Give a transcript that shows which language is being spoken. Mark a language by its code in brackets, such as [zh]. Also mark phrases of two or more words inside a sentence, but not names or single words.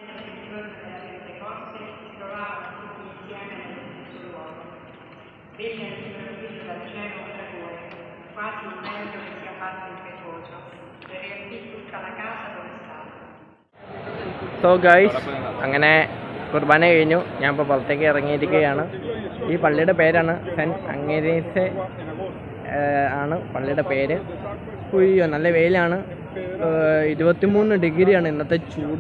[it] Venne il Signore Cristo dal cielo un fragore, quasi un vento che si abbatte impetuoso, per riempire tutta la casa dove stava. [en] so guys, [ml] അങ്ങനെ കുർബാന കഴിഞ്ഞു. ഞാൻ ഇപ്പോൾ പുറത്തേക്ക് ഇറങ്ങിയിരിക്കുകയാണ്. ഈ പള്ളിയുടെ പേരാണ് സെൻറ്റ് അഗ്നേസ് ആണ് പള്ളിയുടെ പേര്. ഉയ്യോ, നല്ല വെയിലാണ്. 23 ഡിഗ്രിയാണ് ഇന്നത്തെ ചൂട്.